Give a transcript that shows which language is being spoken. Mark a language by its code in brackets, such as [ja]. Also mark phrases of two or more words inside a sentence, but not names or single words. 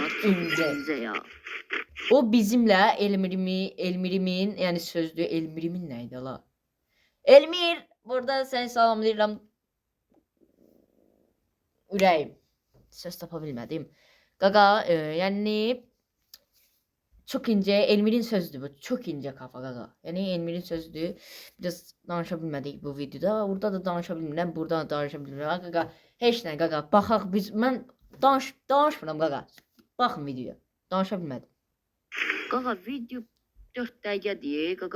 [az] Çox incə ya. O bizimlə Elmirimin, yəni sözdü Elmirimin nə idi la? Elmir, burada səni salamlayıram. Ürəyim. Söz tapa bilmədim. Qaqa, yəni [tr] çok ince [az] Elmir'in sözüdür bu. [tr] Çok ince kafa [az] qaqa. Yəni Elmir'in sözüdür. Biraz danışa bilmədik bu videoda. Orada da danışa bilmirəm, burada da danışa bilmirəm. Qaqa, heç nə qaqa. Baxaq biz mən danışmıram qaqa. Baxın videoya. Danışa bilmədim. Qaqa video 4 dəqiqədir qaqa.